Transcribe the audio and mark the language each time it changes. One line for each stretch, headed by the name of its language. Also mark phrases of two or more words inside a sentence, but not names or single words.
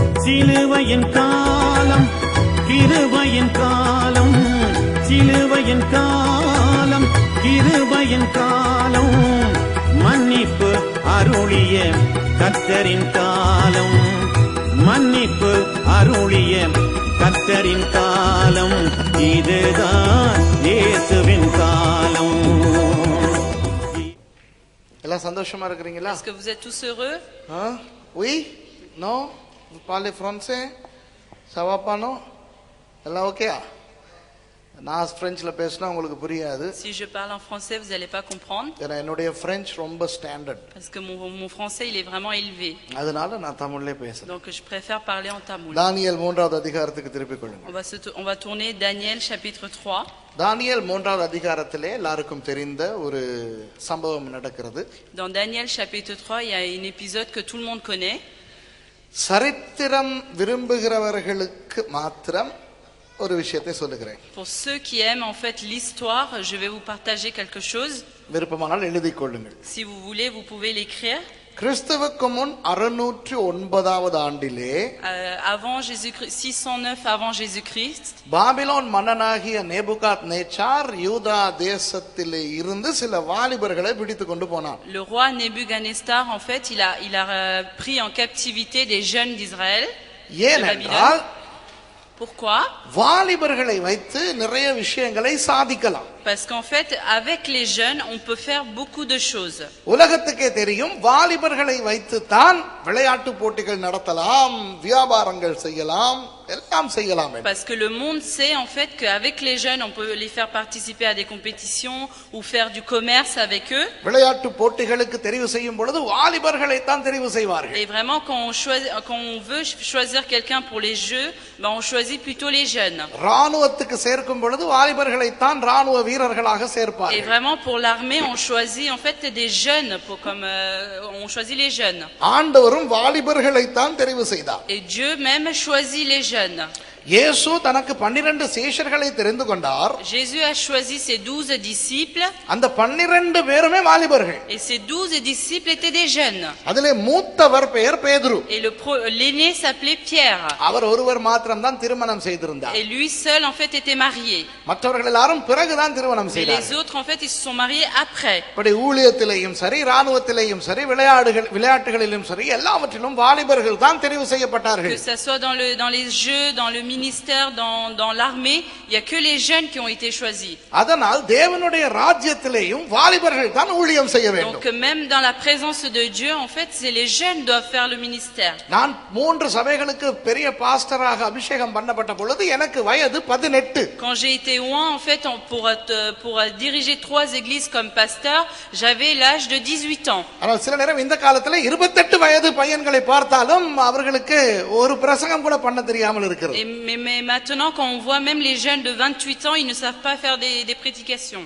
Tamil: சிலுவையின் காலம் கிருபையின் காலம், சிலுவையின் காலம் கிருபையின் காலம், மன்னிப்பு அருளிய கர்த்தரின் காலம், மன்னிப்பு அருளிய கர்த்தரின் காலம், இதுதான் இயேசுவின் காலம். எல்லாம் சந்தோஷமா இருக்கிறீங்களா?
French: Est-ce que vous êtes tous heureux? Oui? Non? Vous parlez français? Ça va pas, non?
Tamil: எல்லாம் ஓகேயா? நான் பிரெஞ்சில் பேசினா உங்களுக்கு புரியாது.
French: Si je parle en français, vous n'allez pas comprendre.
Tamil: ஏன்னா என்னுடைய பிரெஞ்சு ரொம்ப ஸ்டாண்டர்ட்.
French: Parce que mon français, il est vraiment élevé.
Tamil: அதனால நான் தமிழ்லே பேசுறேன்.
French: Donc je préfère parler en tamoul.
Tamil: தானியேல் 3வது அதிகாரத்துக்கு திருப்பிக் கொள்ளுங்க.
French: On va tourner Daniel chapitre 3.
Tamil: தானியேல் 3வது அதிகாரத்திலே எல்லாருக்கும் தெரிந்த ஒரு சம்பவம் நடக்கிறது.
French: Dans Daniel chapitre 3, il y a un épisode que tout le monde connaît.
Tamil: சரித்திரம் விரும்புகிறவர்களுக்கு மாத்திரம் ஒரு விஷயத்தை சொல்லுகிறேன்.
French: Pour ceux qui aiment en fait l'histoire, je vais vous partager quelque chose.
Tamil: விருப்பமானால் எழுதிக் கொள்ளுங்கள்.
French: Si vous voulez, vous pouvez l'écrire.
Tamil: கிறிஸ்துவுக்கு முன் 609வது ஆண்டிலே
French: Avant Jésus-Christ, 609 avant Jésus-Christ,
Tamil: பாபிலோன் மன்னனாகிய நேபுகாத் நேச்சார் யூதா தேசத்திலே இருந்து சில வாலிபர்களை பிடித்து கொண்டு போனான்.
French: le roi Nebuchadnezzar en fait, il a pris en captivité des jeunes d'Israël.
Tamil: ஏனென்றால்
French: Pourquoi?
Tamil: வாலிபர்களை வைத்து நிறைய விஷயங்களை சாதிக்கலாம்.
French: Parce qu'en fait, avec les jeunes, on peut faire beaucoup de choses.
Tamil: உலகத்துக்கே தெரியும், வாலிபர்களை வைத்து தான் விளையாட்டு போட்டிகள் நடத்தலாம், வியாபாரங்கள் செய்யலாம், எல்லாம் செய்யலாம்.
French: Parce que le monde sait en fait qu'avec les jeunes, on peut les faire participer à des compétitions ou faire du commerce avec eux.
Tamil: விளையாட்டு போட்டிகளுக்கு தெரிவு செய்யும் பொழுது வாலிபர்களை தான் தெரிவு செய்வார்கள்.
French: Et vraiment, quand on veut choisir quelqu'un pour les jeux, ben on choisit plutôt les jeunes.
Tamil: ராணுவத்துக்கு சேர்க்கும் பொழுது வாலிபர்களை தான் ராணுவ வீரர்களாக
French: Et
Tamil: சேர்ப்பார்கள்.
French: vraiment, pour l'armée, on choisit en fait des jeunes, on choisit les jeunes.
Tamil: ஆண்டவரும் வாலிபர்களை தான் தெரிவு செய்தார்.
French: Et Dieu même choisit les jeunes.
Tamil: இயேசு தனக்கு 12 சீஷர்களை தெரிந்து கொண்டார்.
French: Jésus a choisi ses 12 disciples.
Tamil: அந்த 12 பேருமே வாலிபர்கள்.
French: Et ces 12 disciples étaient des jeunes.
Tamil: அதிலே மூத்தவர் பெயர் பேதுரு.
French: Et l'aîné s'appelait Pierre.
Tamil: அவர் ஒருவர் மாத்திரம் தான் திருமணம் செய்திருந்தார்.
French: Et lui seul en fait était marié.
Tamil: மற்றவர்கள் எல்லாரும் பிறகுதான் திருமணம்
French: Mais
Tamil: செய்தார்கள்.
French: les autres en fait ils se sont mariés après.
Tamil: இப்படி ஊழியத்திலேயும் சரி, ராணுவத்திலேயும் சரி, விளையாட்டுகளிலும் சரி, எல்லாவற்றிலும் வாலிபர்கள் தான் தெரிவு செய்யப்பட்டார்கள்.
French: Que ça soit dans les jeux, dans le ministère, dans l'armée, il y a que les jeunes qui ont été choisis.
Tamil: அதனால் தேவனுடைய ராஜ்யத்திலேயும் வாலிபர்கள் தான் ஊழியம் செய்ய வேண்டும்.
French: Donc même dans la présence de Dieu, en fait, c'est les jeunes qui doivent faire le ministère.
Tamil: நான் 3 சபைகளுக்கு பெரிய பாஸ்டராக அபிஷேகம் பண்ணப்பட்ட பொழுது எனக்கு வயது 18.
French: Quand j'ai été oint en fait pour diriger 3 églises comme pasteur, j'avais l'âge de 18 ans.
Tamil: ஆனால் சில நேரம் இந்த காலத்துல 28 வயது பையன்களை பார்த்தாலும் அவர்களுக்கு ஒரு பிரசங்கம் கூட பண்ண தெரியாமல் இருக்கிறது.
French: Mais maintenant, quand on voit même les jeunes de 28 ans, ils ne savent pas faire des prédications.